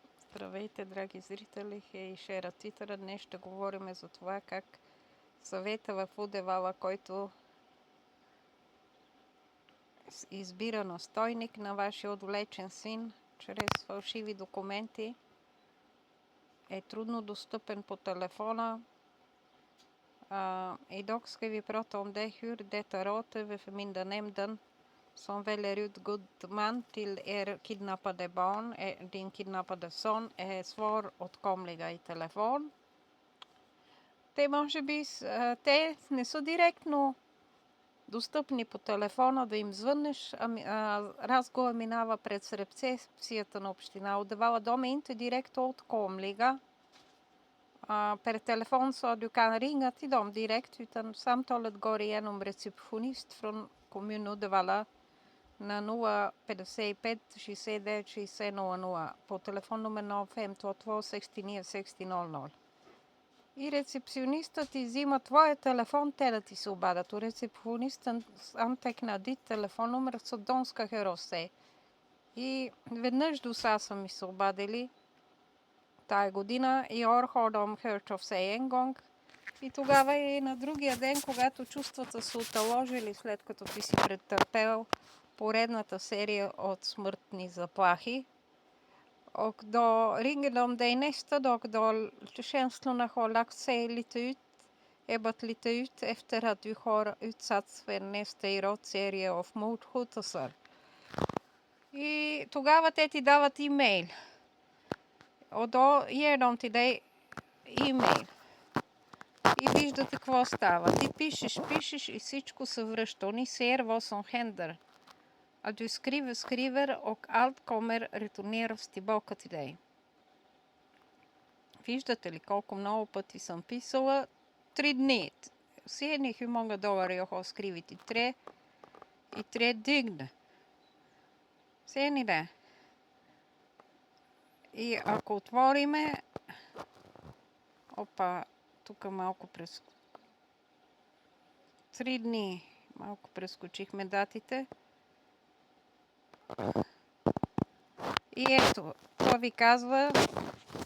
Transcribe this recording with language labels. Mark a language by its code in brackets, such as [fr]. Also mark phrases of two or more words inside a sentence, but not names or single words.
[bg] Здравейте, драги зрители, и шератитъра. Днес ще говорим за това как съвета в Удевала, който избира настойник на вашия отвлечен син чрез фалшиви документи, е трудно достъпен по телефона. [sv] Idag ska vi prata om det, hur detta rådgivande nämnden som väljer ut god man till kidnappade barn, din kidnappade son, är svåråtkomliga i telefon. [bg] Те може би те не са директно достъпни по телефона да им звъннеш, разговор минава през рецепцията на община Uddevalla. [sv] De är inte direkt åtkomliga per telefon, så du kan ringa till dem direkt, utan samtalet går igenom receptionist från kommun Uddevalla [bg] на 055 69 60 00 по телефон номер 0522 69 60 00. И рецепционистът ти взима твоя телефон, те да ти се обадят. [sv] Receptionisten antecknar ditt telefonnummer, så de ska höra sig. [bg] И веднъж до сега са ми се обадили тая година. [sv] И år har de hört av sig en gång. [bg] И тогава и на другия ден, когато чувствата са оталожили, след като ти си претърпел поредната серия от смъртни заплахи, [sv] och då ringer de dig nästa dag då känslorna har lagt sig lite ut, ebbat lite ut efter att du har utsatts för nästa i serie av mordhotelser. [bg] И тогава те ти дават имейл. [sv] Och då ger de till dig имейл. [bg] И виждате какво става. Ти пишеш и всичко се връща. [sv] Ni ser vad som händer. Att du skriver och allt kommer returneras tillbaka till dig. [bg] Виждате ли колко много пъти съм писала? 3 дни. [sv] Ser hur många dagar jag har skrivit? I tre dygn. Ser ni det? [bg] И ако отвориме... Опа, тук малко 3 дни. Малко прескочихме датите. И ето, това ви казва